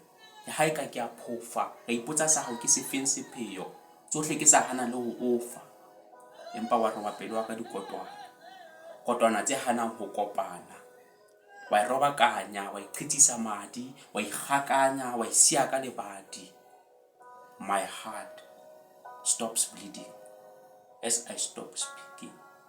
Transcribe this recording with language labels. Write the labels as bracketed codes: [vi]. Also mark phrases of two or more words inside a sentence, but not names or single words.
[st] Le ha eka ke a phofa, ka ipotsa sa hao ke sefeng sepheo, tsohle ke sa hana le ho ofa. Empa wa re wa pelo wa ka kotwana tse hanang ho kopana. Wa robakanya, wa iqhitsisa madi, wa ikgakanya, wa siya ka lebadi. [en] My heart stops bleeding as I stop speaking.